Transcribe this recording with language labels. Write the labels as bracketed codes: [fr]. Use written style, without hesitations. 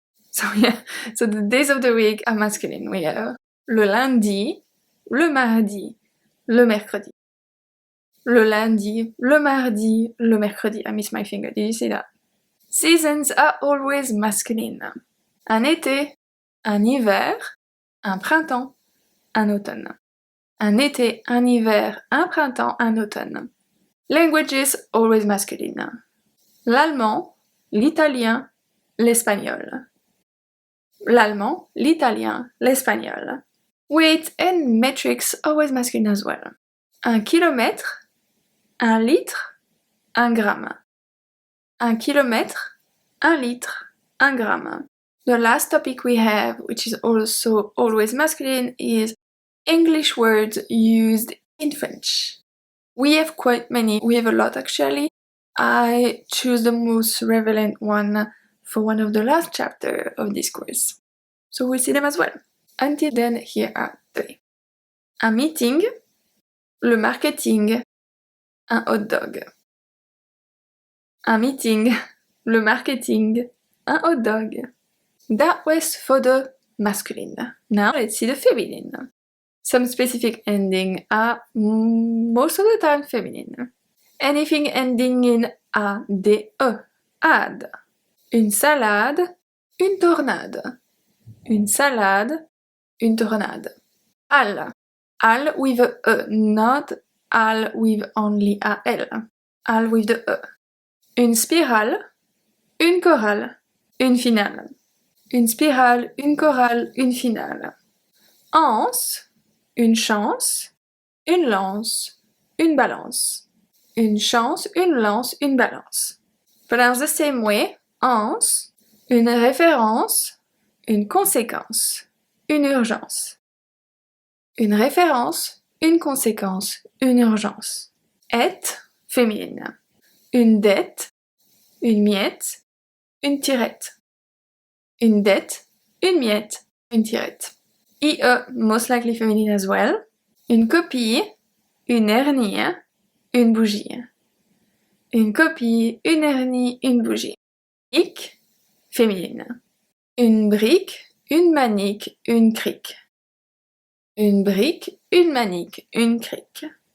[en] So yeah, so the days of the week are masculine. We have [fr] le lundi, le mardi, le mercredi. Le lundi, le mardi, le mercredi. [en] I missed my finger, did you see that? Seasons are always masculine. [fr] un été, un hiver, un printemps, un automne. Un été, un hiver, un printemps, un automne. [en] Languages always masculine. [fr] L'allemand, l'italien, l'espagnol. L'allemand, l'italien, l'espagnol. [en] Weight and metrics always masculine as well. [fr] Un kilomètre, un litre, un gramme. Un kilomètre, un litre, un gramme. [en] The last topic we have, which is also always masculine, is English words used in French. We have quite many, we have a lot actually. I choose the most relevant one for one of the last chapters of this course. So we'll see them as well. Until then, here are three. [fr] Un meeting, le marketing, un hot dog. Un meeting, le marketing, un hot dog. [en] That was for the masculine. Now let's see the feminine. Some specific ending are most of the time feminine. Anything ending in ade, ad. [fr] Une salade, une tornade. Une salade, une tornade. Al. [en] Al with a E, not al with only AL. Al with the E. [fr] Une spirale, une chorale, une finale. Une spirale, une chorale, une finale. Anse, une chance, une lance, une balance. Une chance, une lance, une balance. [en] Pronounce the same way. [fr] Anse, une référence, une conséquence, une urgence. Une référence, une conséquence, une urgence. Et, féminine. Une dette, une miette, une tirette. Une dette, une miette, une tirette. [en] IE, most likely feminine as well. [fr] Une copie, une hernie, une bougie. Une copie, une hernie, une bougie. Brique, féminine. Une brique, une manique, une crique. Une brique, une manique, une crique.